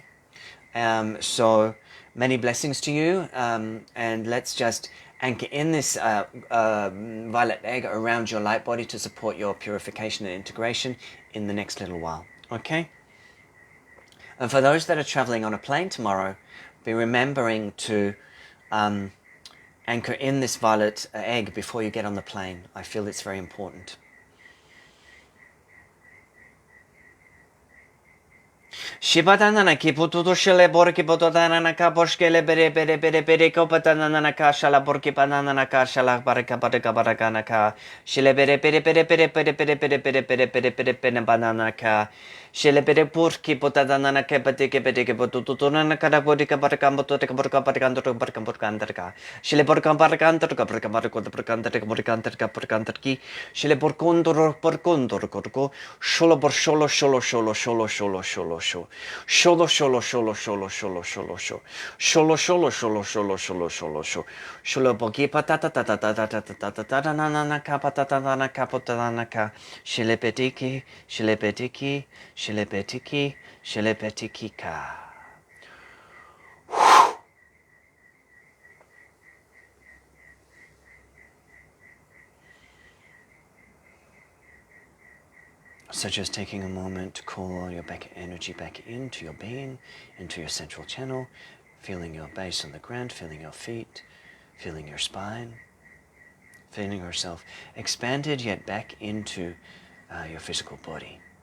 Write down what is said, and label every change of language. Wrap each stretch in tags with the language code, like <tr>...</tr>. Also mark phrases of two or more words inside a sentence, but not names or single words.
<en>So many blessings to you, and let's just anchor in this violet egg around your light body to support your purification and integration in the next little while. Okay? And for those that are traveling on a plane tomorrow, be remembering to anchor in this violet egg before you get on the plane. I feel it's very important. Shibatanana kipututu shele borki pototanana kaposhkele bere kopatanana kashala borki panana kashala baraka baraka barakana ka shele bere banana ka shele bere burki potanana kepatike potutuna kada bodika baraka motoka borka barka shele borka barkantar ka barka barkantar shele borkondor korko sholo Sholo sholo sholo sholo sholo sholo sholo sholo sholo sholo sholo sholo sholo sholo sholo bogi patata tata tata tata tata tata na na na ka patata na na ka patata na ka shilepetiki shilepetiki shilepetiki shilepetiki ka. So just taking a moment to call all your energy back into your being, into your central channel, feeling your base on the ground, feeling your feet, feeling your spine, feeling yourself expanded yet back into your physical body.</en>